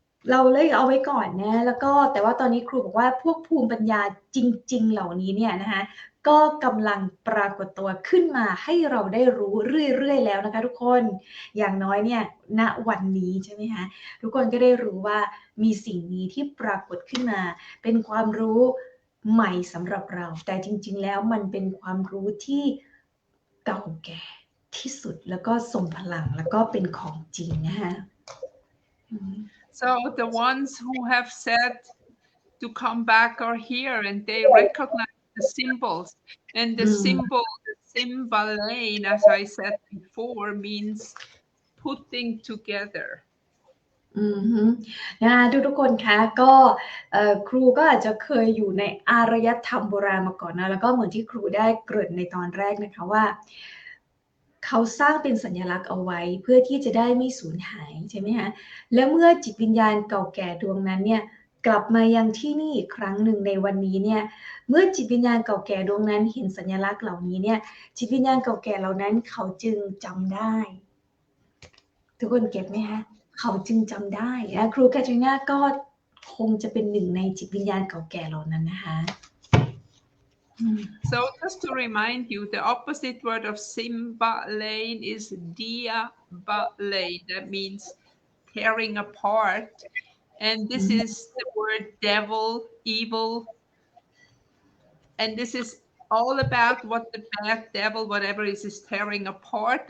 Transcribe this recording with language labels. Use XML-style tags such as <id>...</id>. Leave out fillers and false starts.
<th>เราเลยเอาไว้ก่อนนะแล้วก็แต่ว่าตอนนี้ครูบอกว่าพวกภูมิปัญญาจริงๆเหล่านี้เนี่ยนะคะก็กำลังปรากฏตัวขึ้นมาให้เราได้รู้เรื่อยๆแล้วนะคะทุกคนอย่างน้อยเนี่ยณวันนี้ใช่ไหมคะทุกคนก็ได้รู้ว่ามีสิ่งนี้ที่ปรากฏขึ้นมาเป็นความรู้ใหม่สำหรับเราแต่จริงๆแล้วมันเป็นความรู้ที่เก่าแก่ที่สุดแล้วก็ทรงพลังแล้วก็เป็นของจริงนะคะ</th> <en>So the ones who have said to come back are here and they recognize the symbols. And the symbol, the symbolane, as I said before, means putting together.</en> <th>นะคะทุกคนคะก็ครูก็อาจจะเคยอยู่ในอารยธรรมโบราณมาก่อนนะแล้วก็เหมือนที่ครูได้เกริ่นในตอนแรกนะคะว่าเขาสร้างเป็นสัญลักษณ์เอาไว้เพื่อที่จะได้ไม่สูญหายใช่ไหมคะ และเมื่อจิตวิญญาณเก่าแก่ดวงนั้นเนี่ยกลับมายังที่นี่อีกครั้งหนึ่งในวันนี้เนี่ยเมื่อจิตวิญญาณเก่าแก่ดวงนั้นเห็นสัญลักษณ์เหล่านี้เนี่ยจิตวิญญาณเก่าแก่เหล่านั้นเขาจึงจำได้ทุกคนเก็ตไหมคะเขาจึงจำได้นะครูแคทรีนาก็คงจะเป็นหนึ่งในจิตวิญญาณเก่าแก่เหล่านั้นนะคะ</th> <en>So just to remind you, the opposite word of symbolane is diabolane. That means tearing apart. And this is the word devil, evil. And this is all about what the bad devil, whatever is tearing apart.</en>